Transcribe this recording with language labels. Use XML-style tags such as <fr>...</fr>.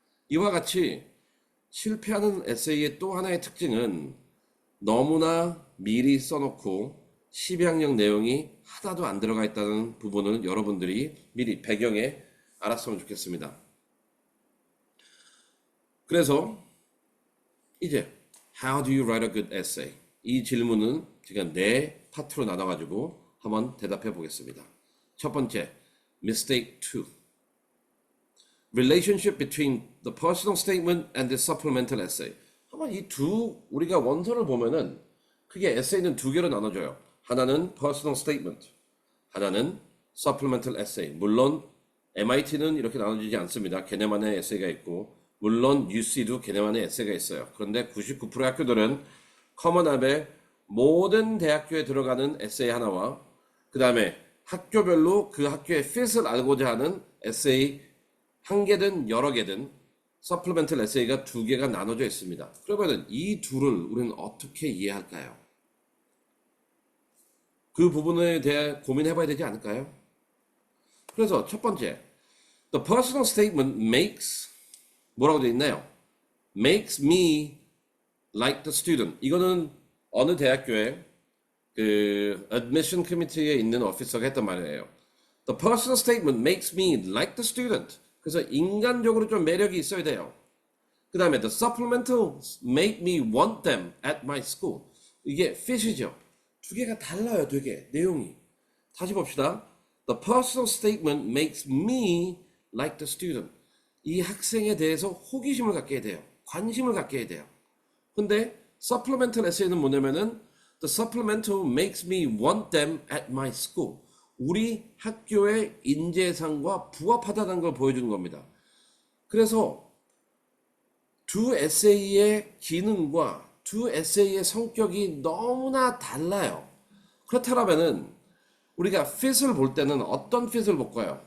<ko>이와 같이 실패하는 에세이의 또 하나의 특징은 너무나 미리 써놓고 12학년 내용이 하나도 안 들어가 있다는 부분을 여러분들이 미리 배경에 알았으면 좋겠습니다. 그래서 이제</ko> <en>How do you write a good essay?</en> <ko>이 질문은 제가 네 파트로 나눠가지고 한번 대답해 보겠습니다. 첫 번째, Mistake 2.</ko> <en>Relationship between the personal statement and the supplemental essay.</en> <ko>한번 이 두, 우리가 원서를 보면은 크게 에세이는 두 개로 나눠져요. 하나는 personal statement, 하나는 supplemental essay. 물론 MIT는 이렇게 나눠지지 않습니다. 걔네만의 에세이가 있고, 물론 UC도 걔네만의 에세이가 있어요. 그런데 99%의 학교들은 커먼앱에 모든 대학교에 들어가는 에세이 하나와 그 다음에 학교별로 그 학교의 핏을 알고자 하는 에세이 한 개든 여러 개든 서플리멘털 에세이가 두 개가 나눠져 있습니다. 그러면은 이 둘을 우리는 어떻게 이해할까요? 그 부분에 대해 고민해 봐야 되지 않을까요? 그래서 첫 번째,</ko> <en>The personal statement makes,</en> <ko>뭐라고 되어 있나요?</ko> <en>Makes me like the student.</en> <ko>이거는 어느 대학교에 그 admission committee에 있는 오피서가 했던 말이에요.</ko> <en>The personal statement makes me like the student.</en> <ko>그래서 인간적으로 좀 매력이 있어야 돼요. 그 다음에</ko> <en>the supplementals make me want them at my school.</en> <ko>이게 fit이죠. 두 개가 달라요, 되게 내용이. 다시 봅시다.</ko> <en>The personal statement makes me like the student.</en> <ko>이 학생에 대해서 호기심을 갖게 돼요. 관심을 갖게 돼요. 근데 supplemental essay는 뭐냐면은</ko> <en>the supplemental makes me want them at my school.</en> <ko>우리 학교의 인재상과 부합하다는 걸 보여주는 겁니다. 그래서 두 에세이의 기능과 두 에세이의 성격이 너무나 달라요. 그렇다면은 우리가 fit을 볼 때는 어떤 fit을 볼까요?</ko>